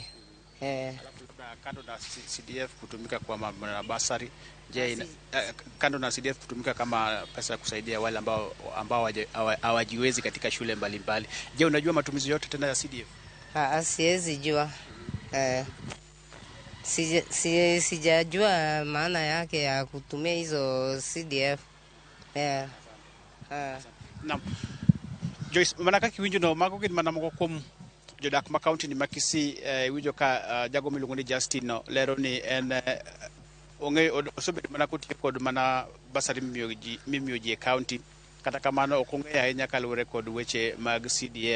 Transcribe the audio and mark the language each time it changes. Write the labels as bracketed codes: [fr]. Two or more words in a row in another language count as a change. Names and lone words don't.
[sw] Alafu kando na CDF kutumika kwa basari, je, kando na CDF kutumika kama pesa ya kusaidia wale ambao hawajiwezi katika shule mbalimbali, je, unajua matumizi yote tena ya CDF? Siwezi jua. Sijajua maana yake ya kutumia hizo CDF. Naam. [luo] Joyce, manaka kiwinjo no mago gin mana moko kuom jodak ma county ni ma Kisii winjo ka jago miluongo ni Justin no lero ni en osebedo mana kotiyo kod mana basari mimiyo ji e county, kata kamano ok ong'eyo ahinya kaluwore kod weche mag CDF.